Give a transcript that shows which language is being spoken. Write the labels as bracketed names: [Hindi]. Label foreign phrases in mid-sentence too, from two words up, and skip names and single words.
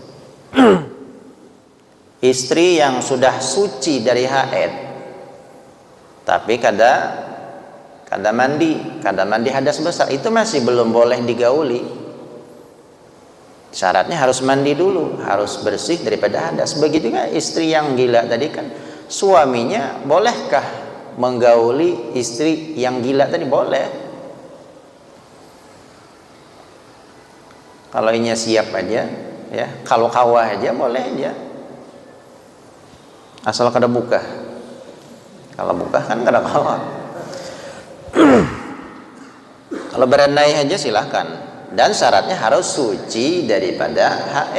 [Indonesian] Istri yang sudah suci dari haid tapi kada mandi hadas besar, itu masih belum boleh digauli. Syaratnya harus mandi dulu, harus bersih daripada hadas. Begitu juga istri yang gila tadi kan, suaminya bolehkah menggauli istri yang gila tadi? Boleh. [Banjar] Kalau inya siap aja, ya, kalau kawah aja boleh aja, asal kada buka. Kalau buka kan kada kawah. [Indonesian] Kalau berandai aja silahkan, dan syaratnya harus suci daripada haid.